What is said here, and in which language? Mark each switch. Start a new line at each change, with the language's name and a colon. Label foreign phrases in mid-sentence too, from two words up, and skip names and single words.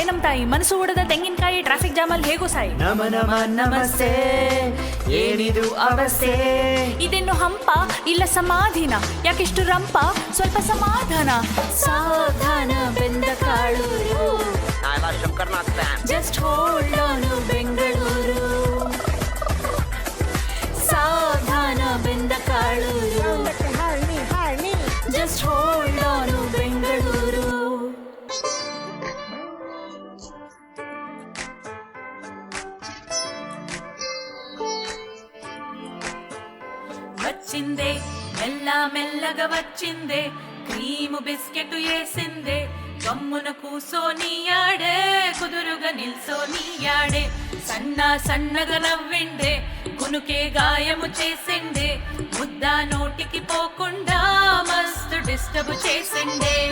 Kannada: ನಮ್ ತಾಯಿ ಮನಸ್ಸು ಹೊಡೆದ ತೆಂಗಿನಕಾಯಿ ಟ್ರಾಫಿಕ್ ಜಾಮಲ್ಲಿ ಹೇಗೋ ಸಾಯಿ ನಮಸ್ತೆ ಏನಿದು ಅವಸ್ಥೆ ಇದೇನು ಹಂಪ ಇಲ್ಲ ಸಮಾಧಿನ ಯಾಕೆಷ್ಟು ರಂಪ ಸ್ವಲ್ಪ ಸಮಾಧಾನ ಸಾವಧಾನ ಬೆಂದ ಕಾಳೂರು
English: just hold on
Kannada: ಬೆಂಗಳೂರು ಸಾವಧಾನ ಬೆಂದ ಕಾಳೂರು
English: just hold on
Kannada: ಬೆಂಗಳೂರು
Telugu: వచ్చిందే మెల్ల మెల్లగా వచ్చిందే క్రీము బిస్కెట్ వేసిందే గమ్మున కూసోనియాడే కుదురుగా నిల్సోనియాడే సన్న సన్నగా నవ్విండే కునుకే గాయము చేసిండే ముద్ద నోటికి పోకుండా మస్తు డిస్టర్బ్ చేసిండే